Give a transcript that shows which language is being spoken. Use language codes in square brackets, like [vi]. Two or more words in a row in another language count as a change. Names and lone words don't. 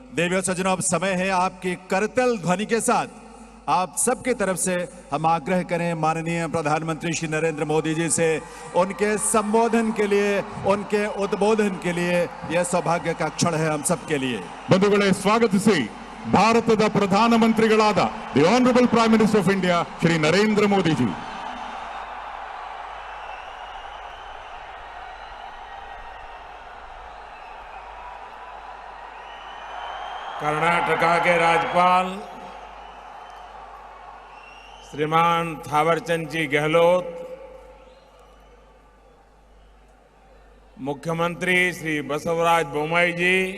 [hi] देवियों सज्जनों, अब समय है आपकी करतल ध्वनि के साथ आप सबकी तरफ से हम आग्रह करें माननीय प्रधानमंत्री श्री नरेंद्र मोदी जी से उनके संबोधन के लिए, उनके उद्बोधन के लिए। यह सौभाग्य का क्षण है हम सबके लिए। [kn] ಬಂಧುಗಳೇ, ಸ್ವಾಗತಿಸಿ ಭಾರತದ ಪ್ರಧಾನಮಂತ್ರಿಗಳಾದ [en] The Honourable Prime Minister of India [kn] ಶ್ರೀ ನರೇಂದ್ರ ಮೋದಿ जी। [hi] कर्नाटका के राज्यपाल श्रीमान थावरचंद जी गहलोत, मुख्यमंत्री श्री बसवराज बोम्मई जी,